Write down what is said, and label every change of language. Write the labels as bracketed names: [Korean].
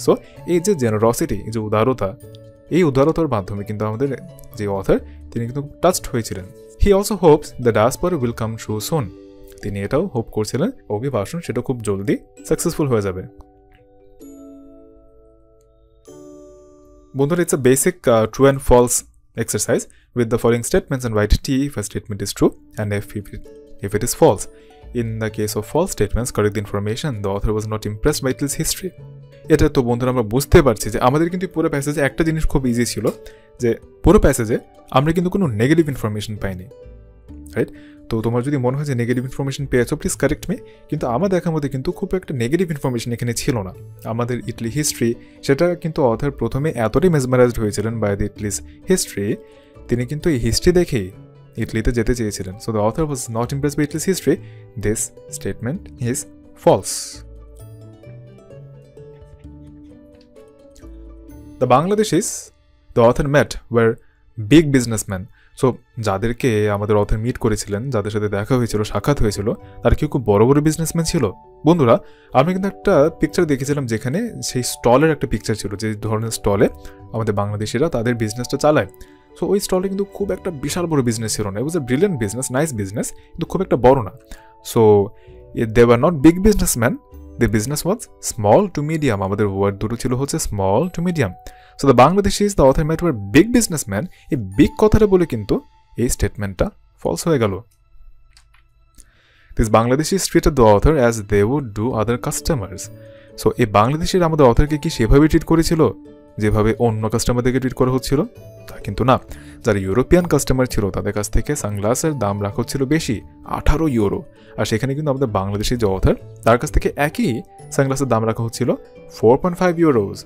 [Bangla] So এই যে generosity, এই যে উদারতা, এই উদারতার মাধ্যমে কিন্তু আমাদের যে অথর তিনি কিন্তু টাচড হয়েছিলেন। [English] He also hopes the diaspora will come true soon. [Bangla] তিনি এটাও হোপ করছিলেন অভিবাসন সেটা খুব জলদি সাকসেসফুল হয়ে যাবে। [English] বন্ধুরা, it's a basic true and false exercise with the following statements and write T if a statement is true and if it is false. In the case of false statements, correct the information. The author was not impressed by Italy's history. [Bangla] এটা তো বন্ধুরা আমরা বুঝতে পারছি যে আমাদের কিন্তু পুরো প্যাসেজে একটা জিনিস খুব ইজি ছিল, যে পুরো প্যাসেজে আমরা কিন্তু কোনো নেগেটিভ ইনফরমেশন পাইনি, রাইট? তো তোমার যদি মনে হয় যে নেগেটিভ ইনফরমেশন পেয়েছো, প্লিজ কারেক্ট মি, কিন্তু আমার দেখার মধ্যে কিন্তু খুব একটা নেগেটিভ ইনফরমেশন এখানে ছিল না। আমাদের ইটলি হিস্ট্রি, সেটা কিন্তু অথর প্রথমে এতটাই মেসমারাইজড হয়েছিলেন [English] by the Italy's history, [Bangla] তিনি কিন্তু এই হিস্ট্রি দেখেই ইটলিতে যেতে চেয়েছিলেন। [English] So the author was not impressed by Italy's history. This statement is false. The Bangladeshis the author met were big businessmen. [Bangla] So যাদেরকে আমাদের অথর মিট করেছিলেন, যাদের সাথে দেখা হয়েছিল, সাক্ষাৎ হয়েছিল, তারা কি খুব বড় বড় বিজনেসম্যান ছিল? বন্ধুরা, আমি কিন্তু একটা পিকচার দেখেছিলাম যেখানে সেই স্টলের একটা পিকচার ছিল, যে ধরনের স্টলে আমাদের বাংলাদেশিরা তাদের বিজনেসটা চালায়। সো ওই স্টলটা কিন্তু খুব একটা বিশাল বড় বিজনেস ছিল না। [English] it was a brilliant business, nice business, [Bangla] কিন্তু খুব একটা বড় না। [English] So they were not big businessman, the business was small to medium. [Bangla] আমাদের ওয়ার্ড দুটো ছিল হচ্ছে [English] small to medium. So the Bangladeshis the author met were big businessmen. [Bangla] এই বিগ কথাটা বলে কিন্তু এই স্টেটমেন্টটা ফলস হয়ে গেল। [English] These Bangladeshis treated the author as they would do other customers. [Bangla] So এই বাংলাদেশিরা আমাদের অথরকে কি সেভাবে ট্রিট করেছিল যেভাবে অন্য কাস্টমারদেরকে ট্রিট করা হচ্ছিল? তা কিন্তু না। যারা ইউরোপিয়ান কাস্টমার ছিল তাদের কাছ থেকে সানগ্লাসের দাম রাখা হচ্ছিল বেশি, 18 ইউরো, আর সেখানে কিন্তু আমাদের বাংলাদেশি যে অথর তার কাছ থেকে একই সানগ্লাসের দাম রাখা হচ্ছিল 4.5 ইউরোজ।